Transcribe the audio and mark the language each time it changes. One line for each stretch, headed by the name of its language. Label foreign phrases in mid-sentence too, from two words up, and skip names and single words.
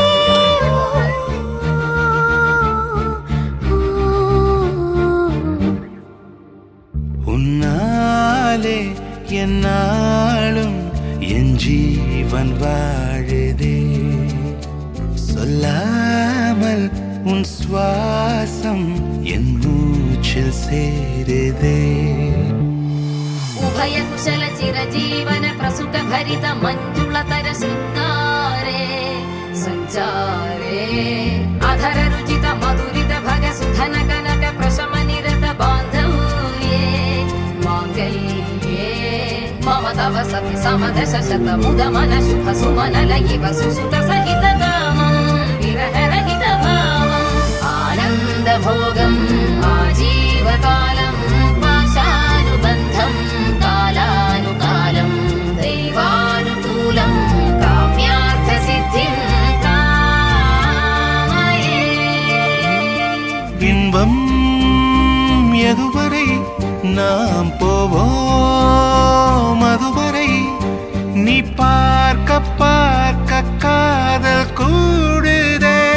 Tamil: உன்னாலே என் நாளும் என் ஜீவன் வாழுதே, சொல்லாமல் உன் சுவாசம் என் மூச்சில் சேருதே.
Sanskrit: उभय कुशल चिरजीवन प्रसुख भरित मंजुलतर शृंगारे संचारे अधर रुचित मधुरित भग सुधन कनक प्रशम निरत बांधव्ये मांगल्ये मम तव सति समदश शत मुद मन शुभ सुमन लयिव सुसुत सहित कामं विरह रहित भावम् आनंद भोगम् आजीवकालम् पाशानुबन्धम् कालानुकालं दैवानुकूलं काम्यार्थसिद्धिं कामये.
Tamil: இன்பம் எதுவரை நாம் போவோம், அதுவரை நீ பார்க்க பார்க்க காதல் கூடுதே.